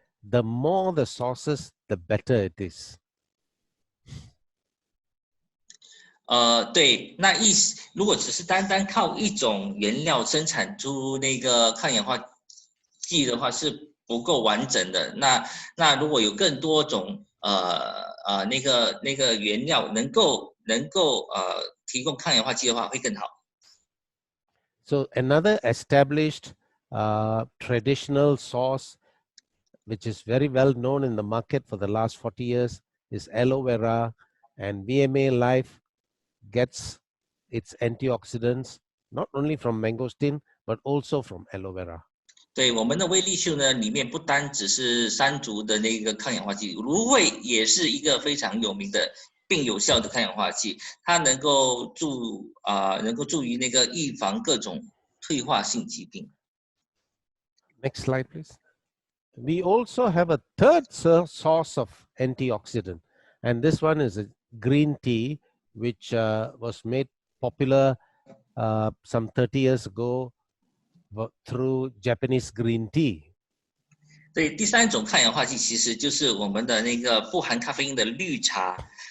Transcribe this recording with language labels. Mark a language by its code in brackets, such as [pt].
[en] The more the sources, the better it is. [zh] 对，那如果只是单单靠一种原料生产出那个抗氧化剂的话，是不够完整的。那如果有更多种那个原料能够提供抗氧化剂的话，会更好。 [en] So another established traditional source, which is very well known in the market for the last 40 years, is aloe vera, and VMA Life gets its antioxidants not only from mangosteen but also from aloe vera. [zh] 对，我们的威力秀呢，里面不单只是山竹的那个抗氧化剂，芦荟也是一个非常有名的并有效的抗氧化剂，它能够助于那个预防各种退化性疾病。 [en] Next slide, please. We also have a third source of antioxidant, and this one is a green tea, which was made popular some 30 years ago through Japanese green tea. [zh] 对，第三种抗氧化剂其实就是我们的那个不含咖啡因的绿茶。